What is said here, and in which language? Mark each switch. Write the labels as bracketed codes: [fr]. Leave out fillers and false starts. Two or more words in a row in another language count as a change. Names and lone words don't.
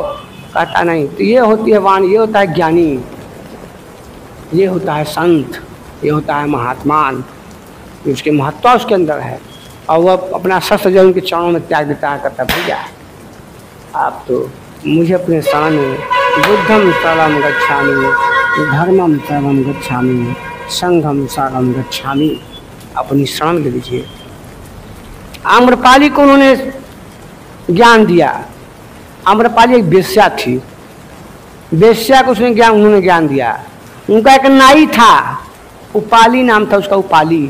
[hi] कहता नहीं। तो ये होती है वाणी, ये होता है ज्ञानी, ये होता है संत, ये होता है महात्मान, उसके महत्व उसके अंदर है। और वह अपना शस्त्र जो उनके चरणों में त्याग देता है, कहता भैया आप तो मुझे अपने शरण में [pi] बुद्धम शरणं गच्छामि, धर्मम शरणं गच्छामि, संघम शरणं गच्छामि, [hi] अपनी शरण ले लीजिए। आम्रपाली को उन्होंने ज्ञान दिया। आम्रपाली एक वेश्या थी, वेश्या को उन्होंने ज्ञान दिया। उनका एक नाई था, उपाली नाम था उसका, उपाली।